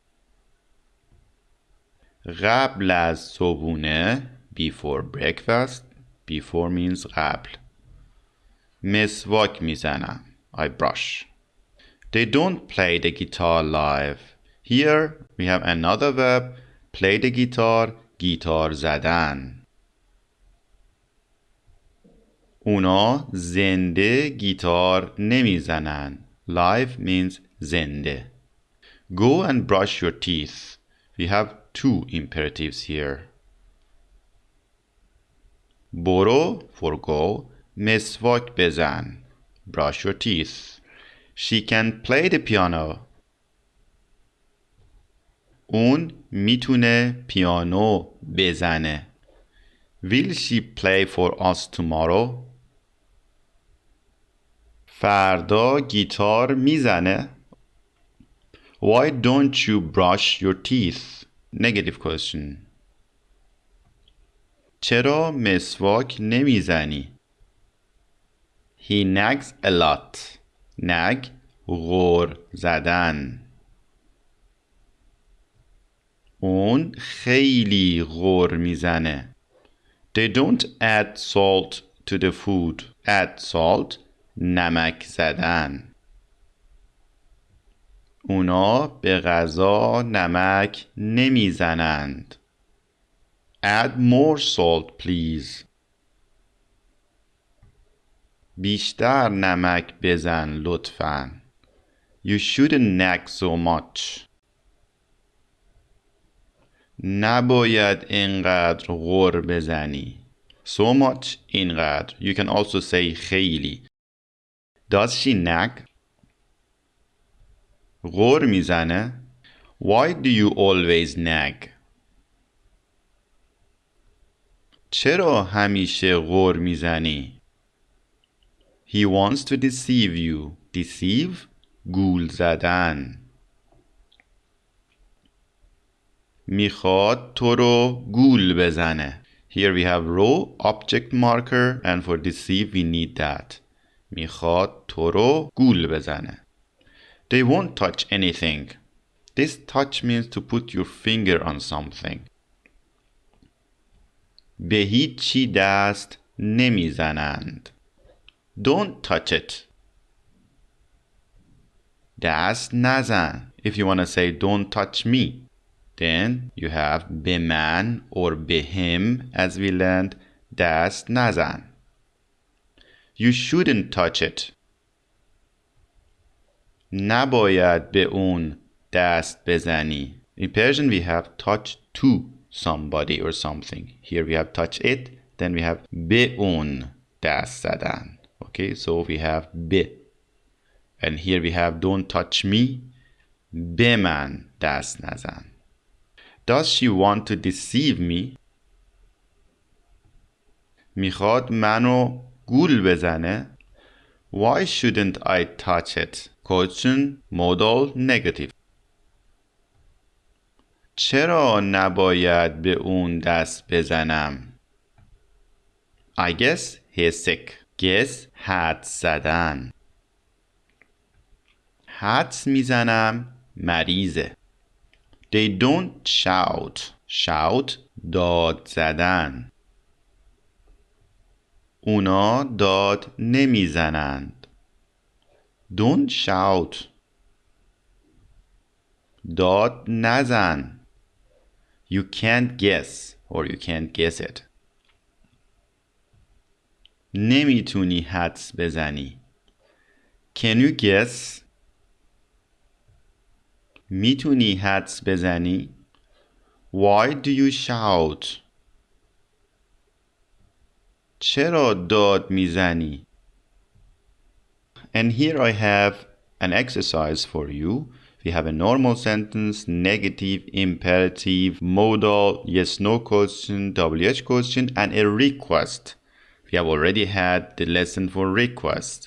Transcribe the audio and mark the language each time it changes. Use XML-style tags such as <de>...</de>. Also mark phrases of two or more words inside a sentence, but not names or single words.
<fa>قبل از صبحونه</fa> <en>before breakfast. Before means</en> <fa>قبل. مسواک میزنم.</fa> <en>I brush. They don't play the guitar live. Here we have another verb, play the guitar,</en> <fa>گیتار زدن. اونا زنده گیتار نمیزنن.</fa> <en>Live means زنده. Go and brush your teeth. We have two imperatives here. برو for go,</en> <fa>مسواک بزن.</fa> <en>Brush your teeth. She can play the piano.</en> <fa>اون میتونه پیانو بزنه.</fa> <en>Will she play for us tomorrow?</en> <fa>فردا گیتار میزنه؟</fa> <en>Why don't you brush your teeth? Negative question.</en> <fa>چرا مسواک نمیزنی؟</fa> <en>He nags a lot.</en> <fa>nag غر زدن. اون خیلی غر میزنه.</fa> <en>They don't add salt to the food. Add salt</en> <fa>نمک زدن. اونا به غذا نمک نمیزنند.</fa> <en>Add more salt please.</en> <fa>بیشتر نمک بزن لطفاً.</fa> <en>You shouldn't nag so much.</en> <fa>نباید اینقدر غر بزنی.</fa> <en>So much اینقدر. You can also say خیلی. Does she nag?</en> <fa>غر میزنه.</fa> <en>Why do you always nag?</en> <fa>چرا همیشه غر میزنی؟</fa> <en>He wants to deceive you.</en> <fa>Deceive گول زدن. میخواد تو رو گول بزنه.</fa> <en>Here we have row object marker and for deceive we need that.</en> <fa>میخواد تو رو گول بزنه.</fa> <en>They won't touch anything. This touch means to put your finger on something.</en> <fa>به هیچی دست نمیزنند.</fa> <en>Don't touch it.</en> <fa>دست نزن.</fa> <en>If you want to say don't touch me, then you have</en> <fa>به من</fa> <en>or به him as we learned دست نزن. You shouldn't touch it.</en> <fa>نباید به اون دست بزنی.</fa> <en>In Persian we have touch to somebody or something. Here we have touch it, then we have</en> <fa>به اون دست زدن.</fa> <en>Okay, so we have به. And here we have don't touch me.</en> <fa>به من دست نزن.</fa> <en>Does she want to deceive me?</en> <fa>میخواد منو گول بزنه.</fa> <en>Why shouldn't I touch it? Question, modal, negative.</en> <fa>چرا نباید به اون دست بزنم؟</fa> <en>I guess he's sick.</en> <fa>guess حدس زدن. حدس میزنم مریضه.</fa> <en>They don't shout. shout</en> <fa>داد زدن. اونا داد نمیزنند.</fa> <en>Don't shout.</en> <fa>داد نزن.</fa> <en>You can't guess or you can't guess it.</en> <fa>نمیتونی حدس بزنی.</fa> <en>Can you guess؟</en> <fa>میتونی حدس بزنی؟</fa> <en>Why do you shout؟</en> <fa>چرا داد میزنی؟</fa> <en>And here I have an exercise for you. We have a normal sentence, negative, imperative, modal, yes-no question, WH question, and a request. We have already had the lesson for request.</en>